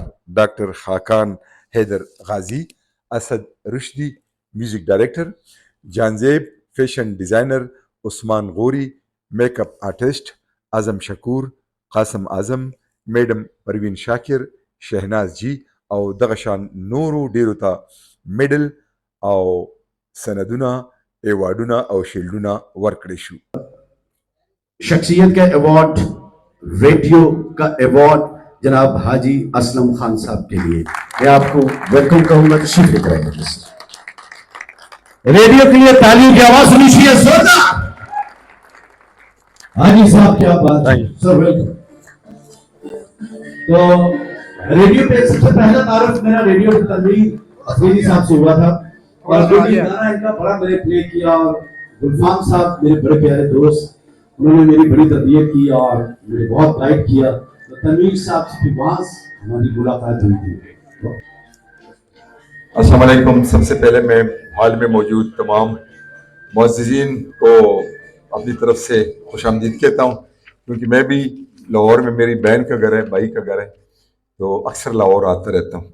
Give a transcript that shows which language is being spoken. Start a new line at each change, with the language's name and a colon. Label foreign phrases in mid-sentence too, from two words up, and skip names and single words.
Pashto: ډاکټر خاکان حیدر غازی، اسد رشدي میوزیک ډایرکټر، جانزیب فیشن ډیزاینر، عثمان غوري میک اپ آرټسټ، اعظم شکور، قاسم اعظم، میډم پروین شاکر، شهناز جی او دغه شان نورو ډیرو ته میډل او سندونه ایوارډونه او شیلډونه ورکړی شو.
Urdu: شخصیت کا ایوارڈ ریڈیو کا ایوارڈ جناب حاجی اسلم خان صاحب کے لیے میں آپ کو ویلکم کہوں گا. تشریف لے کر آئیں گے. ریڈیو کے لیے تعلیم کی آواز سنی چاہیے. زوردار حاجی صاحب کیا بات ہے سر. ویلکم. تو ریڈیو پہ سب سے پہلا تعارف میرا ریڈیو پہ تنویر افریدی صاحب سے ہوا تھا اور گانا ان کا بڑا میں نے پلے کیا اور گلفام صاحب میرے بڑے پیارے دوست انہوں نے میری بڑی تربیت کی اور مجھے بہت گائیڈ کیا تو تنویر صاحب کے پاس ہماری ملاقات ہوئی تھی. السلام علیکم. سب سے پہلے میں ہال میں موجود تمام معززین کو اپنی طرف سے خوش آمدید کہتا ہوں، کیونکہ میں بھی لاہور میں، میری بہن کا گھر ہے، بھائی کا گھر ہے، تو اکثر لاہور آتا رہتا ہوں.